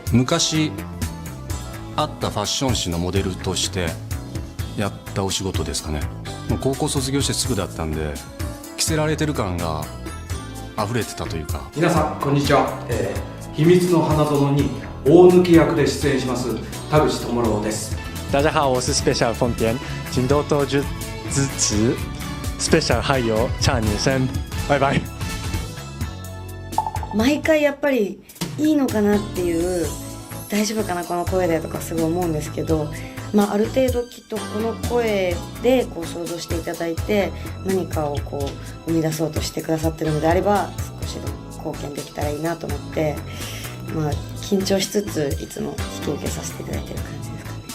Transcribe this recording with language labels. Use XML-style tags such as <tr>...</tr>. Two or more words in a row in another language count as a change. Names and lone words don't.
<ja>昔あったファッション誌のモデルとしてやったお仕事ですかね。もう高校卒業してすぐだったんで着せられてる感が溢れてたというか。皆さんこんにちは、秘密の花園に大抜役で出演します田口智朗です。</ja> <zh>大家好，我是 Special 凤田，请多多支持 Special 还有差女生，拜拜。</zh> <ja>毎回やっぱりいいのかなっていう、大丈夫かなこの声でとかすごい思うんですけど、ある程度きっとこの声でこう想像していただいて何かをこう生み出そうとしてくださってるのであれば、少しでも貢献できたらいいなと思って、緊張しつついつも引き受けさせていただいてる感じですかね。</ja>